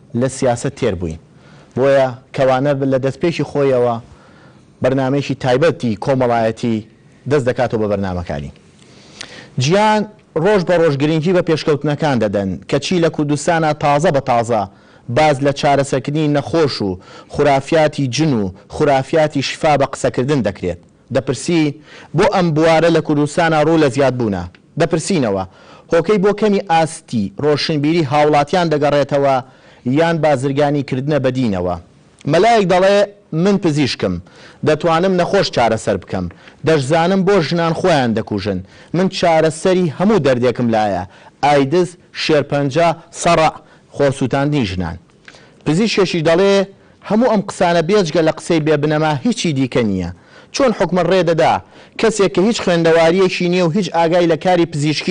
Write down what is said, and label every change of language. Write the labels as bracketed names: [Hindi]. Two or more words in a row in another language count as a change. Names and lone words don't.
[Central Kurdish] لە سیاست تێر بووین بۆیە کەوانە لە دەستپێکی خۆیەوە بەرنامەیەکی تایبەتی کۆمەڵایەتی دەست دەکاتەوە بە بەرنامەکانی گیان ڕۆژ بە ڕۆژ گرنگی بە پێشکەوتنەکان دەدەن کەچی لە کوردستانە تازە بە تازە باز لە چارەسەرکردنی نەخۆش و خورافیاتی جن و خورافیاتی شفا بە قسەکردن دەکرێت دەپرسی بۆ ئەم بوارە لە کوردستانە ڕوو لە زیاد بوونە دەپرسینەوە هۆکەی بۆ کەمی ئاستی ڕۆشنبیری هاوڵاتیان دەگەڕێتەوە یان بازرگانیکردنە بەدینەوە مەلایەک دەڵێ من پزیشکم دەتوانم نەخۆش چارەسەر بکەم دەشزانم بۆ ژنان خۆیان دەکوژن من چارەسەری هەموو دەردێکم لایە ئایدز شێرپەنجە سەڕە خۆسووتاندنی ژنان پزیشکێکی دەڵێ هەموو ئەم قسانە بێجگە لە قسەی بێبنەما هیچی دیکە نییە چۆن حکومە ڕێدەدا کەسێک کە هیچ خوێندەواریەکی نییە و هیچ ئاگای لە کاری پزیشکی